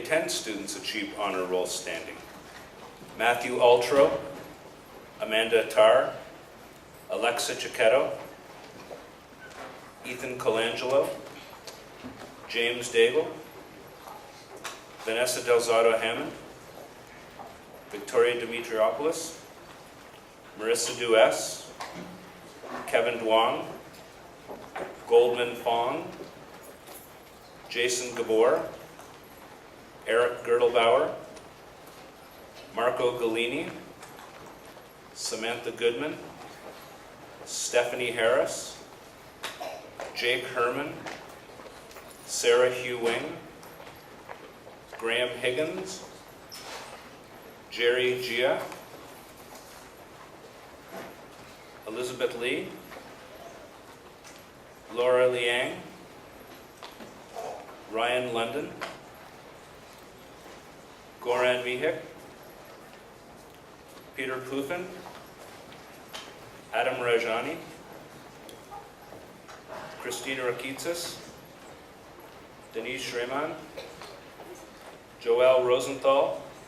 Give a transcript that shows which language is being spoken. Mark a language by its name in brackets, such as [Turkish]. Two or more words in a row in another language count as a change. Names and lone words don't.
[English] 10 students achieved honor roll standing: Matthew Altro, Amanda Attar, Alexa Chiquetto, Ethan Colangelo, James Daigle, Vanessa Delzado Hammond, Victoria Dimitriopoulos, Marissa Duess, Kevin Duong, Goldman Fong, Jason Gabor, Eric Girdlebauer, Marco Galini, Samantha Goodman, Stephanie Harris, Jake Herman, Sarah Hugh Wing, Graham Higgins, Jerry Gia, Elizabeth Lee, Laura Liang, Ryan London, Goran Mihik, Peter Pufin, Adam Rajani, Christina Rakitsis, Denise Shreman, Joelle Rosenthal,